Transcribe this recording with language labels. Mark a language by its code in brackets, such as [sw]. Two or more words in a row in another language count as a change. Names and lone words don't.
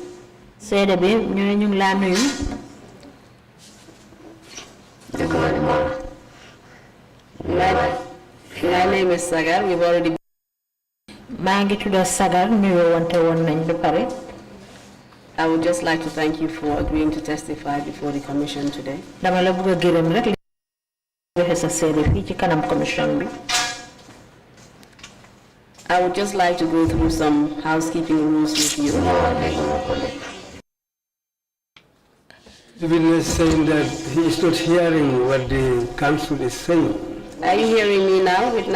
[wo] Seede bi ñu ngi la nuyu. [en] My name is Sagar. We've already. [wo] Maa ngi tudda Sagar nuyoo wante woon nañ ba pare. [en] I would just like to thank you for agreeing to testify before the commission today. [wo] Dama la bëgg a gërëm rek li joxe sa seede fii ci kanam commission bi. [en] I would just like to go through some housekeeping rules with you. The witness saying that he is not hearing what the council is saying. Are you hearing me now, witness?